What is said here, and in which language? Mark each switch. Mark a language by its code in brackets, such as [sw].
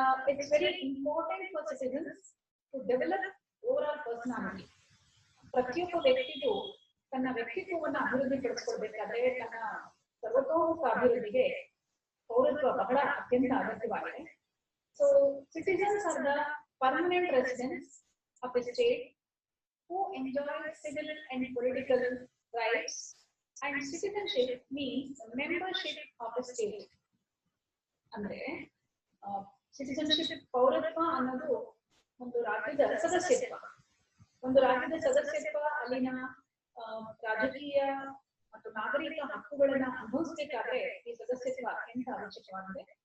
[en] It's very important for citizens to develop overall personality. [kn] ಪ್ರತಿಯೊಬ್ಬ ವ್ಯಕ್ತಿಗೂ ತನ್ನ ವ್ಯಕ್ತಿತ್ವವನ್ನು ಅಭಿವೃದ್ಧಿ ಪಡಿಸ್ಕೊಳ್ಬೇಕಾದ್ರೆ ತನ್ನ ಸರ್ವತೋಮುಖ ಅಭಿವೃದ್ಧಿಗೆ ಪೌರತ್ವ ಬಹಳ ಅತ್ಯಂತ ಅಗತ್ಯವಾಗಿದೆ. [en] So citizens are the permanent residents of the state who enjoy civil and political rights, and citizenship means membership of a state. [kn] ಅಂದ್ರೆ ಸಿಟಿಜನ್ಶಿಪ್ ಪೌರತ್ವ ಅನ್ನೋದು ಒಂದು ರಾಜ್ಯದ ಸದಸ್ಯತ್ವ. ಒಂದು ರಾಜ್ಯದ ಸದಸ್ಯತ್ವ ಅಲ್ಲಿನ ರಾಜಕೀಯ ಮತ್ತು ನಾಗರಿಕ ಹಕ್ಕುಗಳನ್ನ ಅನುಭವಿಸಬೇಕಾದ್ರೆ ಈ ಸದಸ್ಯತ್ವ ಅತ್ಯಂತ ಅವಶ್ಯಕವಾಗಿದೆ.